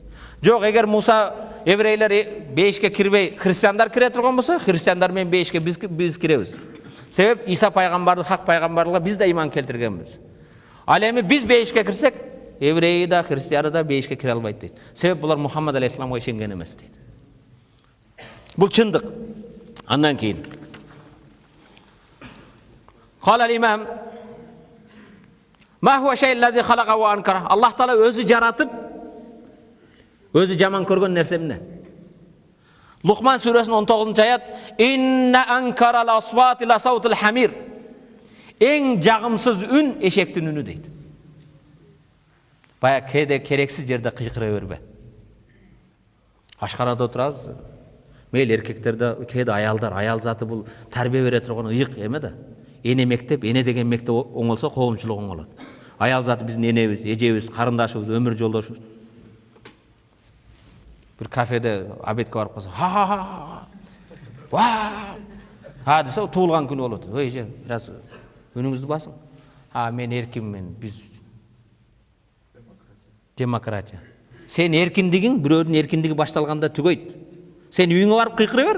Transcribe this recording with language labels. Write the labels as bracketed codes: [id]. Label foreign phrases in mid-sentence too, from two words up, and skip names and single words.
[ky] Жок, эгер Муса еврейлер бейишке кирбей, христиандар кире турган болсо, христиандар менен бейишке биз киребиз. Себеп Иса пайгамбардын хак пайгамбарлыгына биз да иман келтиргенбиз. Ал эми биз бейишке кирсек, еврей да, христианы да бейишке кире албайт дейт. Себеп булар Мухаммад алейхиссаламга ишенген эмес дейт. Бул чындык. Андан кейін [ar] قال الإمام ما هو الشيء الذي خلق وأنكر. [ky] Allah Taala өзү жаратып, өзү жаман көргөн нерсе эмне? Luqman surесинин 19-ayet [ar] إن أنكر الأصوات لصوت الحمير. [ky] Эң жагымсыз үн эшектин үнү дейт. Бая кээде керексиз жерде кыйкыра бербе. Ашкарада отурабыз. Мейл эркектерде, кээде аялдар, аял заты бул тарбие бере турган ыйык эме да. Эне мектеп, эне деген мектеп оңолсо коомчулук оңолот. Аял заты биздин энебиз, эжебиз, карындашыбыз, өмүр жолдошубуз. Bir kafede abetke барып калса, ва десе, туулган күнү болот. Ой же, бираз үнүңүздү басың. Мен эркинмин, биз демократия. Сен эркиндигиң, бирөөнүн эркиндиги башталганда түгөйт. Sen үйüңe барып кыйкыра бер.